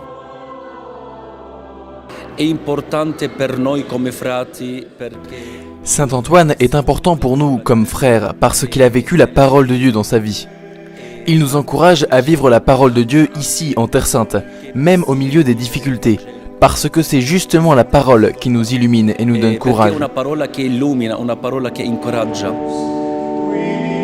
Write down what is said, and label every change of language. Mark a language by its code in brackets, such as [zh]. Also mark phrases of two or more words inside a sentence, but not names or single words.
[fr] Saint Antoine est important pour nous comme frère parce qu'il a vécu la parole de Dieu dans sa vie. Il nous encourage à vivre la parole de Dieu ici en Terre Sainte, même au milieu des difficultés. Parce que c'est justement la parole qui nous illumine et nous donne courage. [it] È una parola che illumina, una parola che incoraggia.